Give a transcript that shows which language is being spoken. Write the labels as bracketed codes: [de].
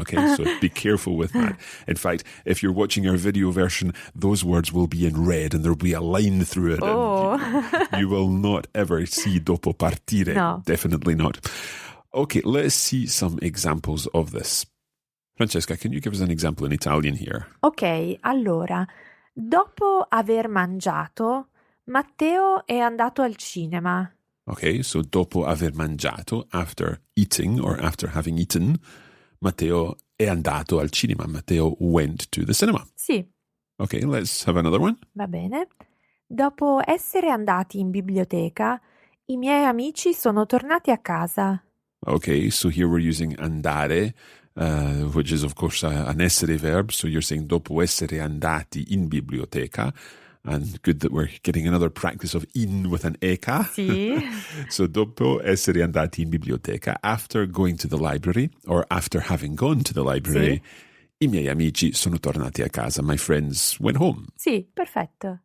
[en] Okay, so be careful with that. In fact, if you're watching our video version, those words will be in red and there'll be a line through it. Oh. And you will not ever see dopo partire. No. Definitely not. Okay, let's see some examples of this. Francesca, can you give us an example in Italian here? [it] Ok, allora, dopo aver mangiato, Matteo è andato al cinema. [en] Okay, so [it] dopo aver mangiato, [en] after eating or after having eaten, [it] Matteo è andato al cinema. [en] Matteo went to the cinema. [it] Sì. [en] Okay, let's have another one. [it] Va bene. Dopo essere andati in biblioteca, i miei amici sono tornati a casa. [en] Okay, so here we're using andare, which is of course an essere verb. So you're saying [it] dopo essere andati in biblioteca. [en] And good that we're getting another practice of in with an eka. [it] Sì. [en] So [it] dopo essere andati in biblioteca, [en] after going to the library or after having gone to the library, [it] I miei amici sono tornati a casa. [en] My friends went home. [it] Sì, perfetto.